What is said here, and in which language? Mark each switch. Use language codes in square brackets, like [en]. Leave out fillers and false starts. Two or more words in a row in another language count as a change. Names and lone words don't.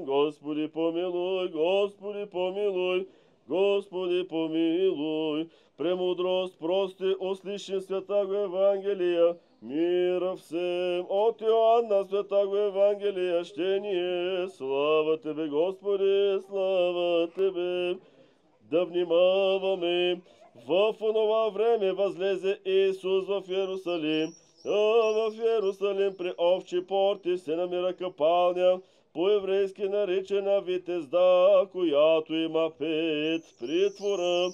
[cu] Господи помилуй, Господи помилуй, Господи помилуй. Премудрост прости, услышим святаго Евангелия, мира всем. От Иоанна святаго Евангелия чтение. Слава Тебе, Господи, слава Тебе. [bg] Да внимаваме. В онова време възлезе Исус в Иерусалим, а в Иерусалим при овчи порти се намира капалня, по-еврейски наречена Витезда, която има 5 притвора.